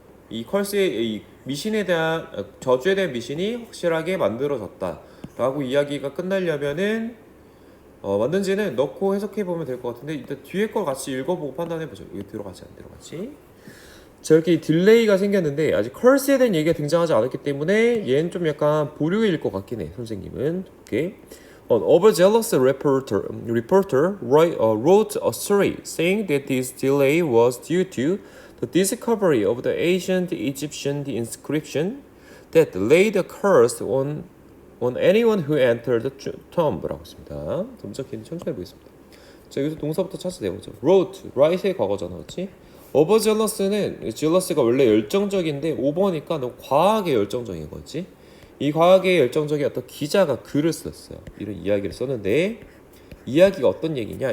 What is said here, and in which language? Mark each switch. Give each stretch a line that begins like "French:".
Korean: 이 컬스의 이 미신에 대한 저주에 대한 미신이 확실하게 만들어졌다라고 이야기가 끝나려면은 맞는지는 넣고 해석해 보면 될 것 같은데 일단 뒤에 걸 같이 읽어보고 판단해 보죠. 이게 들어가지 안 들어가지? 자, 이렇게 딜레이가 생겼는데 아직 컬스에 대한 얘기가 등장하지 않았기 때문에 얘는 좀 약간 보류일 것 같긴 해. 선생님은 오케이.
English: An overzealous reporter wrote a story saying that this delay was due to the discovery of the ancient Egyptian inscription that laid a curse on anyone who entered the tomb
Korean: 라고 했습니다. 점적인 천천히 보겠습니다. 자, 여기서 동사부터 찾아야 되죠. wrote, write의 과거잖아, 그렇지? overzealous는 jealous가 원래 열정적인데 오버니까 너무 과하게 열정적인 거지. 이 과하게 열정적인 어떤 기자가 글을 썼어요. 이런 이야기를 썼는데 이야기가 어떤 얘기냐?